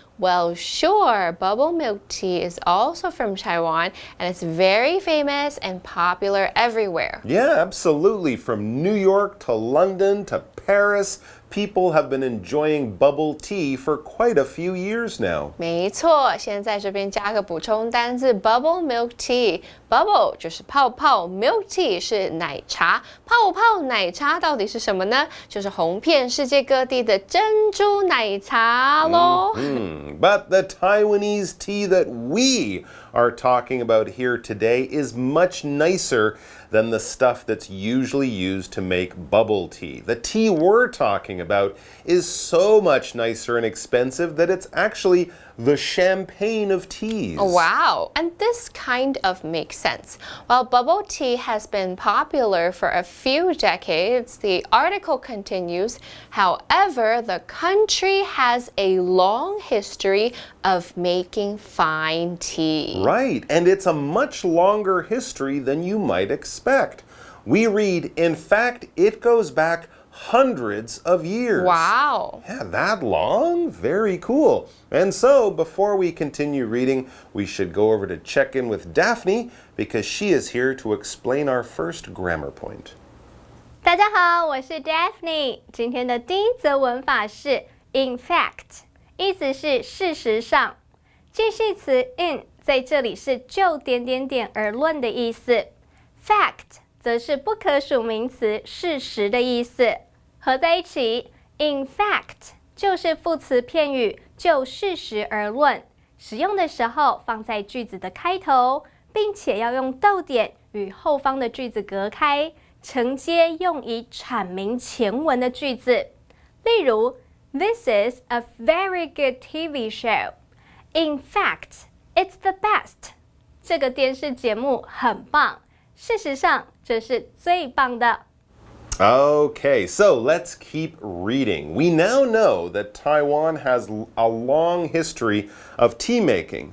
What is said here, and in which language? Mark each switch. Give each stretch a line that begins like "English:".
English: Well, sure, bubble milk tea is also from Taiwan, and it's very famous and popular everywhere. Yeah, absolutely. From New York to London to Paris, people have been enjoying bubble tea for quite a few years now.
Chinese: 没错，现在这边加个补充单字 bubble milk tea。Bubble 就是泡泡 ，milk tea 是奶茶。泡泡奶茶到底是什么呢？就是红遍世界各地的珍珠奶茶咯。
English: But the Taiwanese tea that we are talking about here today is much nicer than the stuff that's usually used to make bubble tea. The tea we're talking about is so much nicer and expensive that it's actually the champagne of teas. Wow, and this kind of makes sense. While bubble tea has been popular for a few decades, the article continues, however, the country has a long history of making fine tea. Right, and it's a much longer history than you might expect. We read, in fact, it goes back hundreds of years. Wow. Yeah, that long? Very cool. And so, before we continue reading, we should go over to check in with Daphne because she is here to explain our first grammar point.
Chinese: 大家好，我是 Daphne。今天的第一则文法是 in fact， 意思是事实上。介系词 in 在这里是就点点点而论的意思 ，fact 则是不可数名词事实的意思。合在一起 ，in fact 就是副词片语，就事实而论。使用的时候放在句子的开头，并且要用逗点与后方的句子隔开，承接用以阐明前文的句子。例如
English: ，This is a very good TV show. In fact, it's the best.
Chinese: 这个电视节目很棒。事实上，这是最棒的。
English: Okay, so let's keep reading. We now know that Taiwan has a long history of tea making.